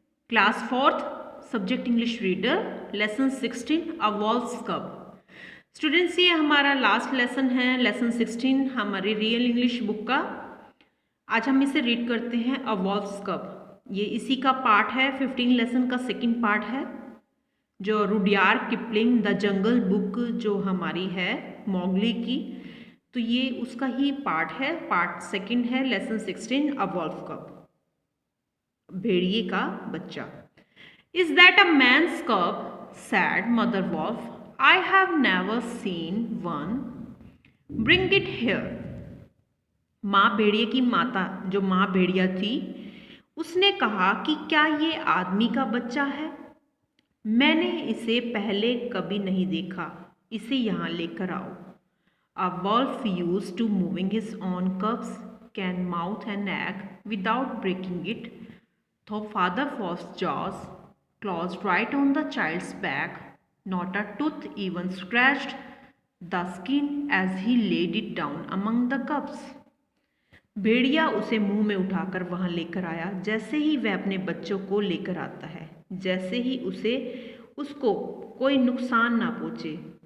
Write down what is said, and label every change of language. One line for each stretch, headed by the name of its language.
English: Class 4th, Subject English Reader, Lesson 16, A Wolf's Cub.
Hindi: Students, ये हमारा last lesson है, lesson 16 हमारी real English book का। आज हम इसे रीड करते हैं, अ वॉल्फ्स कब। ये इसी का पार्ट है, 15 लेसन का सेकंड पार्ट है, जो Rudyard Kipling the jungle book जो हमारी है मौगली की, तो ये उसका ही पार्ट है, पार्ट सेकंड है, लेसन 16, अ वॉल्फ कब, भेड़िए का बच्चा।
English: Is that a man's cub? Said mother wolf, I have never seen one, bring it here.
Hindi: माँ भेड़िए की माता, जो माँ भेड़िया थी, उसने कहा कि क्या ये आदमी का बच्चा है? मैंने इसे पहले कभी नहीं देखा, इसे यहाँ लेकर आओ।
English: A wolf used to moving his own cubs can mouth an egg without breaking it. Though Father Wolf's jaws closed right on the child's back, not a tooth even scratched the skin as he laid it down among the cubs.
Hindi: भेड़िया उसे मुंह में उठाकर वहां लेकर आया, जैसे ही वह अपने बच्चों को लेकर आता है, जैसे ही उसको कोई नुकसान ना पहुंचे।